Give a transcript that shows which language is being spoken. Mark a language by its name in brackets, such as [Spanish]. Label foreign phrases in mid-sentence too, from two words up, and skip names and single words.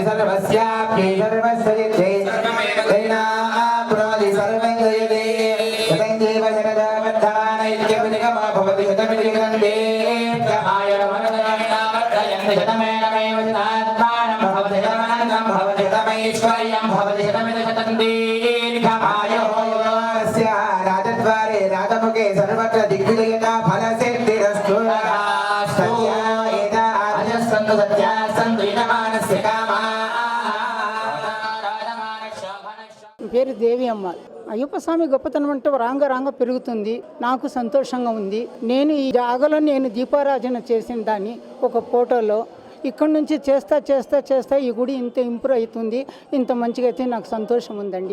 [Sanskrit] सर्वस्याप्यै सर्वस्वजित्यै तेनाप्नोति सर्वं जयते शतञ्जीव शरदावर्धमानैक्यविनिगमा भवति शतमितिग्रन्थे आयुर्वनदनावर्धयन्ति शतमेनमेव शतात्मानं भवति शतमनन्तं भवति शतमैश्वर्यं भवति शतमिति शतं दीर्घमायुः राजद्वारे राजमुखे सर्वत्र दिग्विजयता फलसिद्धिरस्तु [Telugu] పేరు దేవి అమ్మ. అయ్యప్ప స్వామి గొప్పతనం అంటే రాంగ పెరుగుతుంది. నాకు సంతోషంగా ఉంది. నేను ఈ జాగలో నేను దీపారాధన చేసిన దాన్ని ఒక ఫోటోలో ఇక్కడ నుంచి చేస్తా ఈ గుడి ఇంత ఇంప్రూవ్ అవుతుంది, ఇంత మంచిగా అయితే నాకు సంతోషం ఉందండి.